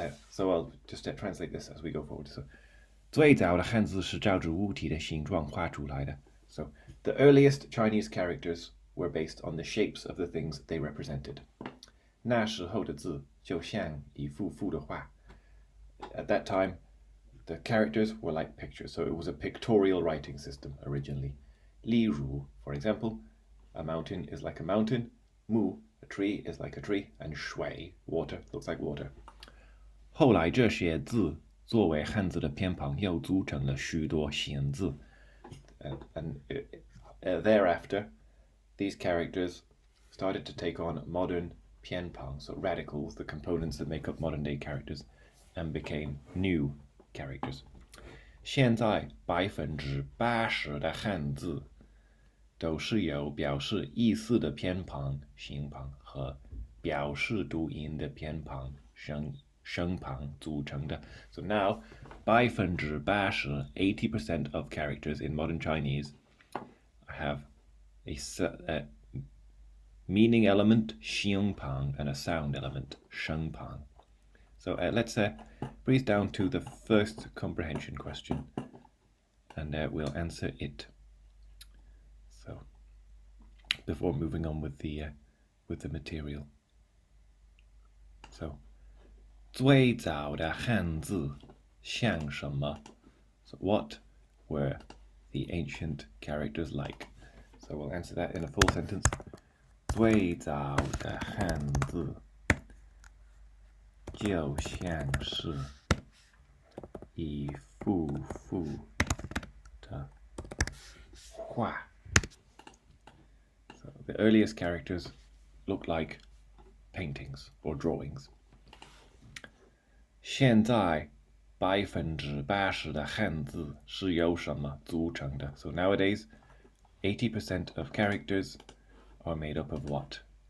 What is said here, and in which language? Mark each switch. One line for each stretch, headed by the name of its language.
English: So I'll just translate this as we go forward.
Chinese: So 最早的汉字是照着物体的形状画出来的.
English: So the earliest Chinese characters were based on the shapes of the things they represented.
Chinese: 那时候的字就像一幅幅的画.
English: At that time, the characters were like pictures, so it was a pictorial writing system originally.
Chinese: 例如,
English: for example, a mountain is like a mountain, mu, a tree is like a tree, and shui, water, looks like water.
Chinese: 后来这些字作为汉字的偏旁又组成了许多形字.
English: Thereafter, these characters started to take on modern pianpang, so radicals, the components that make up modern day characters, and became new characters.
Chinese: 现在80%的汉字都是由表示意思的偏旁、形旁和表示读音的偏旁、声旁组成的.
English: So now, 80%, 80% of characters in modern Chinese have a meaning element, 形旁, and a sound element, 声旁. So let's breeze down to the first comprehension question, and we'll answer it. So before moving on with the material.
Chinese: So 最早的汉字像什么?
English: So what were the ancient characters like? So we'll answer that in a full sentence.
Chinese: 最早的汉字就像是一幅幅的画.
English: So the earliest characters look like paintings or drawings.
Chinese: 现在80%的汉字是由什么组成的?
English: So nowadays, 80% of characters are made up of what?